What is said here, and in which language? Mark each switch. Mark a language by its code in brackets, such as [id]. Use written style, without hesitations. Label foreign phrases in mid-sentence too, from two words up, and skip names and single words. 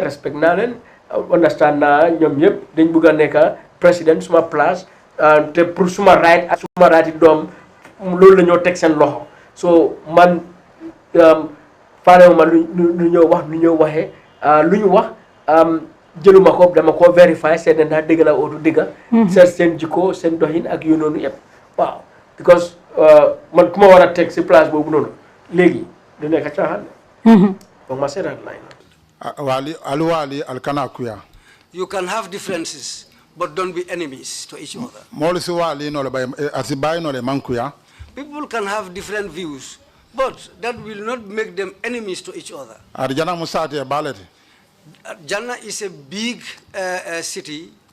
[wo] respect naa leen understand naa ñoom ñëpp dañ bëgg a nekk président suma place te pour suma right ak suma right doom loolu la ñoo teg seen loxo so man faalewu ma lu ñëw wax lu ñëw waxee lu ñu wax jëluma ko dama ko vérifier seet ne ndax dëgg la ootu dëgga seet seen jikko seen doxin ak yu noonu yëpp waaw because man ku ma war a teg si place boobu noonu léegi du nekk caaxaan donc ma seetaat Wali Alkana Kuya. [en] You can have differences, but don't be enemies to each other. People can have different views, but that will not make them enemies to each other. Jannah is a big city.